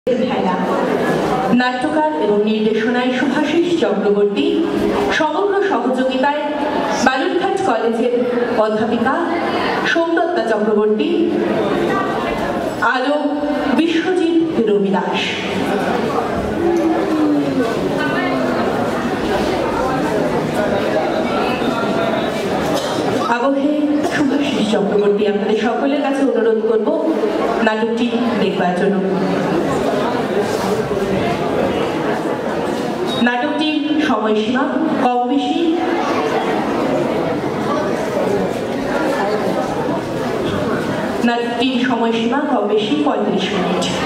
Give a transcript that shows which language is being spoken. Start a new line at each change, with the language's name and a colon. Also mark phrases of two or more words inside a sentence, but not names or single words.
Bangla: নাট্যকার এবং নির্দেশনায় সুভাষিষ চক্রবর্তী সমগ্র সহযোগিতায় বালুরঘাট কলেজের অধ্যাপিকা সোমদত্তা চক্রবর্তী আলো বিশ্বজিৎ রবিদাস আবহে সুভাষিষ চক্রবর্তী আপনাদের সকলের কাছে অনুরোধ করব নাটকটি দেখবার জন্য। नाटकটির সময়সীমা কম বেশি नाटकটির সময়সীমা কম বেশি 35 মিনিট।